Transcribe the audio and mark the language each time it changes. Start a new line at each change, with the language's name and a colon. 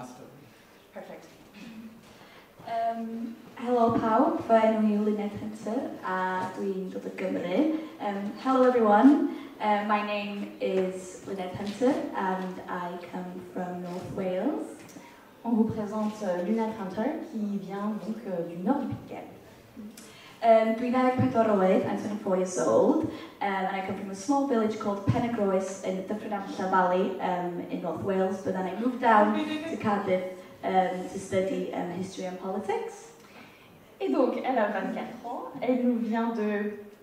English: After. Perfect.
Welsh: Hello pawb, fy enw yw Lynette Hunter a dwi'n dod o Gymru.
English: Hello everyone, my name is Lynette Hunter and I come from North Wales.
French: On vous présente Lynette Hunter qui vient donc du nord du Pays de Galles.
Welsh: Dwi'n 24 oed,
English: I'm 24 years old, and I come from a small village called Penargroes in the Dyffryn Valley in North Wales, but then I moved down to Cardiff to study history and politics.
French: Et donc, elle a 24 ans, elle nous vient de